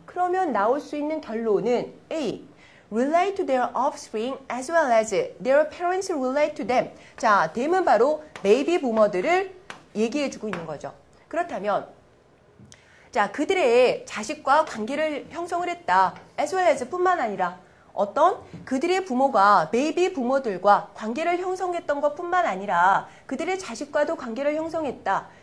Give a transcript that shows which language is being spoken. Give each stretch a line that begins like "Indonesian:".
Korean: 그러면 나올 수 있는 결론은 A.
English: relate to their offspring as well as their parents relate to them.
Korean: 자, them은 바로 베이비 부머들을 얘기해주고 있는 거죠. 그렇다면 자, 그들의 자식과 관계를 형성을 했다.
English: as well as
Korean: 뿐만 아니라 어떤 그들의 부모가 베이비 부모들과 관계를 형성했던 것뿐만 아니라 그들의 자식과도 관계를 형성했다.